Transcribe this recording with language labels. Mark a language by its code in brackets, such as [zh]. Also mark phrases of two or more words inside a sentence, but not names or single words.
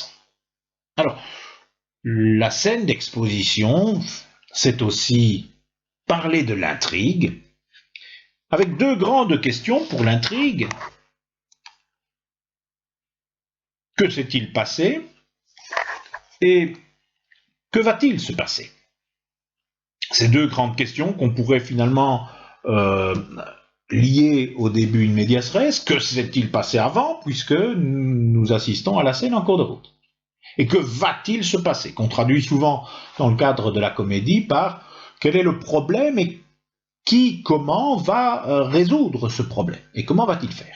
[fr] Alors, la scène d'exposition, c'est aussi parler de l'intrigue, avec 2 grandes questions pour l'intrigue. Que s'est-il passé et que va-t-il se passer? Ces 2 grandes questions qu'on pourrait finalement lier au début [la] in medias res. [fr] Que s'est-il passé avant, puisque nous assistons à la scène en cours de route? Et que va-t-il se passer? Qu'on traduit souvent dans le cadre de la comédie par quel est le problème et qui, comment va résoudre ce problème? Et comment va-t-il faire?